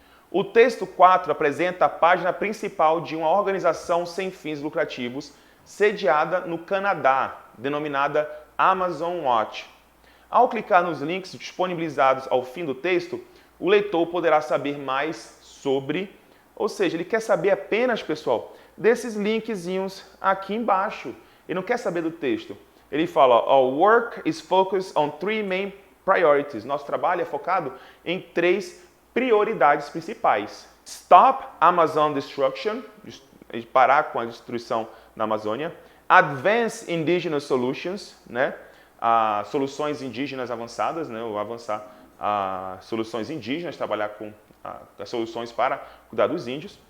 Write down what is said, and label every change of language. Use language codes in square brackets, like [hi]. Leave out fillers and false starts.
[pt] O texto 4 apresenta a página principal de uma organização sem fins lucrativos sediada no Canadá, denominada Amazon Watch. Ao clicar nos links disponibilizados ao fim do texto, o leitor poderá saber mais sobre. Ou seja, ele quer saber apenas, pessoal, desses linkzinhos aqui embaixo. Ele não quer saber do texto. Ele fala, [en] our work is focused on 3 main priorities. [pt] Nosso trabalho é focado em 3 prioridades principais. [en] Stop Amazon Destruction, [pt] parar com a destruição da Amazônia. [en] Advance Indigenous Solutions, [pt] né? Soluções indígenas avançadas, né? Ou avançar soluções indígenas, trabalhar com as soluções para cuidar dos índios.